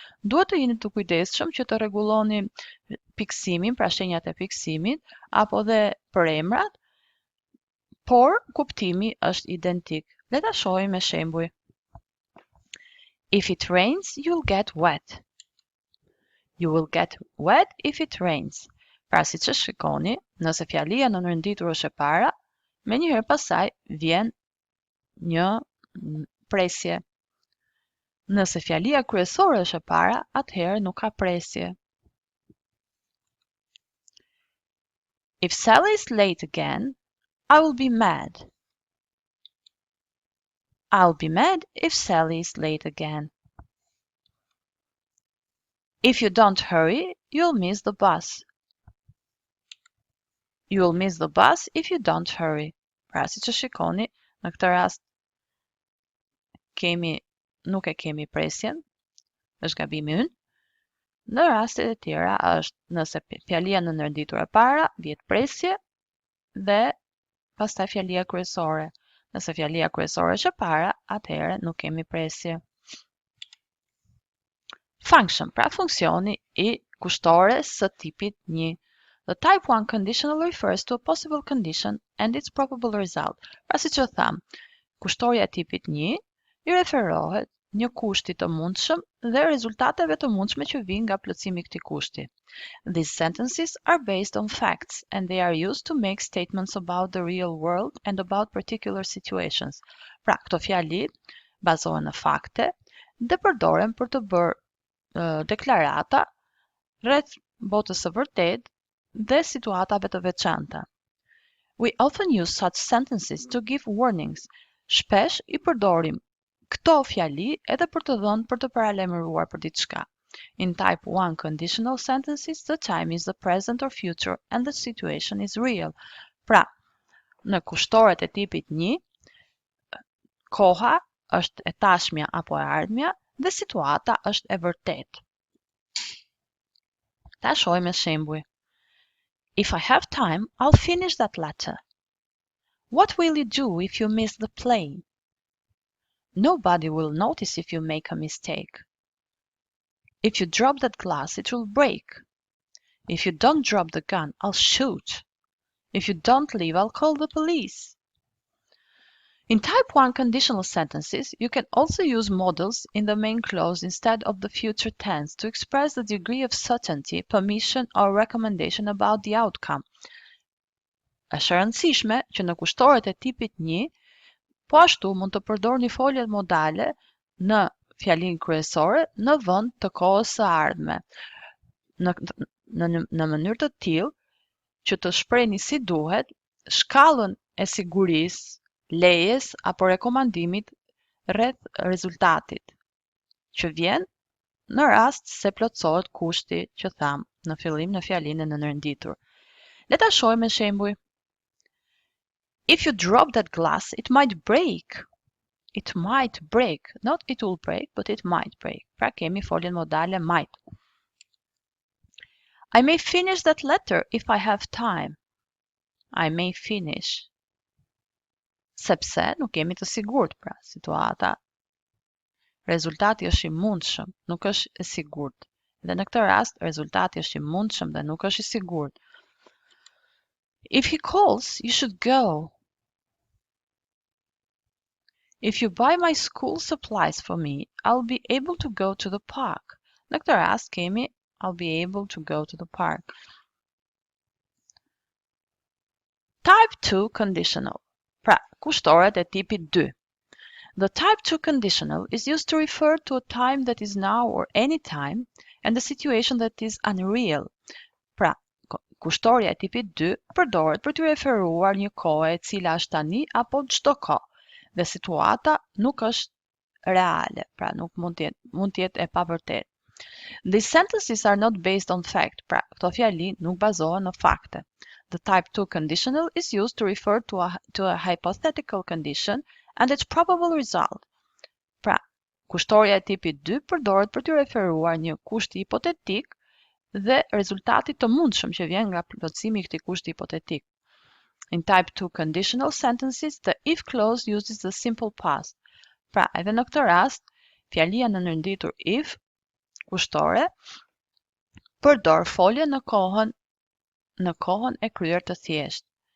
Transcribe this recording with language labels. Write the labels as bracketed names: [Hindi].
[Albanian] Duhet të jeni të kujdesshëm që të rregulloni fiksimin, pra shenjat e fiksimit, apo dhe për emrat, por kuptimi është identik. Le ta shohim me shembuj. [English] If it rains, you'll get wet. You will get wet if it rains. [Albanian] Pra siç e shikoni, nëse fjalia nënërnditur është e para, menjëherë pasaj vjen një presje. Nëse fjalia kryesore është e para, atëherë nuk ka presje. [English] If Sally is late again, I will be mad. I'll be mad if Sally is late again. If you don't hurry, you'll miss the bus. You'll miss the bus if you don't hurry. [Albanian] Pra, si që shikoni, në këtë rast nuk e kemi presjen, është gabimi ynë. Në rastet e tjera është nëse fjalia në nënditur e para vjet presje dhe pastaj fjalia kryesore. Nëse fjalia kryesore është e para, atëherë nuk kemi presje. Function, pra funksioni I kushtores së tipit 1. [English] The type 1 conditional refers to a possible condition and its probable result. [Albanian] Pra si që tham, kushtoria e tipit 1 I referohet një kushti të mundshëm dhe rezultateve të mundshme që vijnë nga plotësimi I këtij kushti. [English] These sentences are based on facts and they are used to make statements about the real world and about particular situations. [Albanian] Pra, këto fjali bazohen në fakte dhe përdoren për të bërë deklarata rreth botës së vërtetë dhe situatave të veçanta. [English] We often use such sentences to give warnings. [Albanian] Shpesh I përdorim këto fjali edhe për të dhënë për të paralajmëruar për diçka. [English] In type 1 conditional sentences, the time is the present or future and the situation is real. [Albanian] Pra, në kushtoret e tipit 1, koha është e tashmja apo e ardhmja dhe situata është e vërtetë. Ta shohim shembuj. [English] If I have time, I'll finish that letter. What will you do if you miss the plane? Nobody will notice if you make a mistake. If you drop that glass, it will break. If you don't drop the gun, I'll shoot. If you don't leave, I'll call the police. In type 1 conditional sentences, you can also use modals in the main clause instead of the future tense to express the degree of certainty, permission, or recommendation about the outcome. [Albanian] Është e rëndësishme që në kushtoret e tipit 1, po ashtu mund të përdorni foljet modale në fjalinë kryesore në vend të kohës së ardhme. Në mënyrë të tillë që të shprehni si duhet shkallën e sigurisë, lejes apo rekomandimit rreth rezultatit që vjen në rast se plotësohet kushti që tham në fillim në fjalinë e nënditur. Le ta shohim me shembuj. [English] If you drop that glass, it might break. It might break. Not it will break, but it might break. [Albanian] Pra kemi foljen modale [English] might. I may finish that letter if I have time. I may finish. [Albanian] Sepse nuk jemi të sigurt, pra situata. Rezultati është I mundshëm, nuk është I sigurt. Dhe në këtë rast, rezultati është I mundshëm dhe nuk është I sigurt. [English] If he calls, you should go. If you buy my school supplies for me, I'll be able to go to the park. [Albanian] Në këtë rast kemi [English] I'll be able to go to the park. Type 2 conditional. [Albanian] Pra, kushtoret e tipit 2. [English] The type 2 conditional is used to refer to a time that is now or any time and a situation that is unreal. [Albanian] Pra, kushtoria e tipit 2 përdoret për të referuar një kohë e cila është tani apo çdo kohë dhe situata nuk është reale, pra nuk mund të jetë e pavërtetë. [English] These sentences are not based on fact, [Albanian] pra këto fjali nuk bazohen në fakte. [English] The type 2 conditional is used to refer to a hypothetical condition and its probable result. [Albanian] Pra, kushtoria e tipit 2 përdoret për të referuar një kusht hipotetik dhe rezultati të mundshëm që vjen nga plotësimi I këtij kushti hipotetik. [English] In type 2 conditional sentences, the if clause uses the simple past. [Albanian] Pra, edhe në këtë rast, fjalia në nënditur if, kushtore, përdor folje në kohën e kryer të thjeshtë.